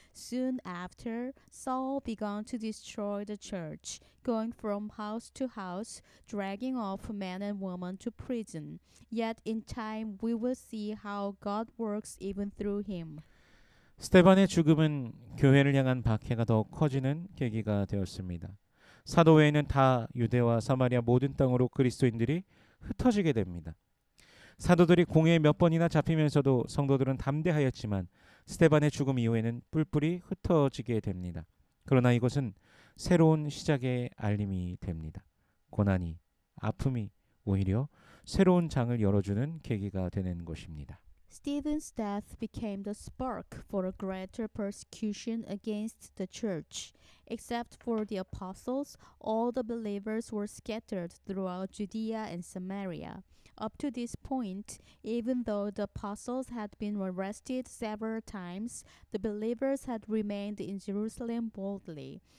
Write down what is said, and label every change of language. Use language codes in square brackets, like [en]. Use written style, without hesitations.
[en] Soon after, Saul began to destroy the church, going from house to house, dragging off men and women to prison. Yet in time we will see how God works even through him. [ko] 스데반의 죽음은 교회를 향한 박해가 더욱 커지는 계기가 되었습니다. 사도 외에는 다 유대와 사마리아 모든 땅으로 그리스도인들이 흩어지게 됩니다. 사도들이 공회에 몇 번이나 잡히면서도 성도들은 담대하였지만 스데반의 죽음 이후에는 뿔뿔이 흩어지게 됩니다. 그러나 이것은 새로운 시작의 알림이 됩니다. 고난이, 아픔이 오히려 새로운 장을 열어주는 계기가 되는 것입니다. [en] Stephen's death became the spark for a greater persecution against the church. Except for the apostles, all the believers were scattered throughout Judea and Samaria. Up to this point, even though the apostles had been arrested several times, the believers had remained in Jerusalem boldly.